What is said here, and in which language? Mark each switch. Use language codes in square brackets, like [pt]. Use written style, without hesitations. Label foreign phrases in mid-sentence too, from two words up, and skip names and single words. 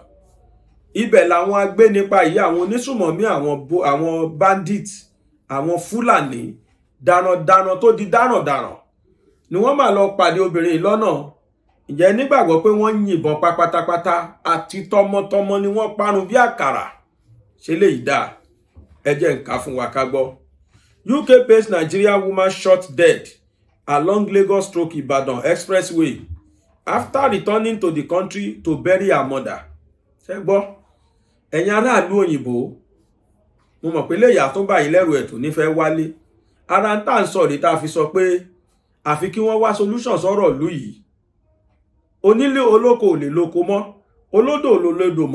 [yo] Ibẹ̀ làwọn agbénipa yìí, àwọn onísùmọ̀mí, àwọn bandit, àwọn Fúlàní darandaran tó di darandaran ni wọ́n máa lọ pàdé obìnrin yìí lọ́nà. Ǹjẹ́ nígbàgbọ́ pé wọ́n yìnbọn pa pátápátá àti tọmọtọmọ ni wọ́n parun bí àkàrà. Ṣé léyìí dáa? Ẹ jẹ́ n kà fún wa ká gbọ́. [en] UK-based Nigerian woman shot dead along Lagos-Ibadan expressway after returning to the country to bury her mother. [yo] Ṣé gbọ́? Ẹ̀yin aráàlú òyìnbó, mo mọ̀ pé léyà tó bá yín lẹ́rù ẹ̀ tó nífẹ̀ẹ́ wálé. Ara ń tà ń sọ rí tá a fi sọ pé àfi kí wọ́n wá solution sọ̀rọ̀ ìlú yìí. Onílé olóko ò lè lóko mọ́, olódò ò lè lódò mọ́.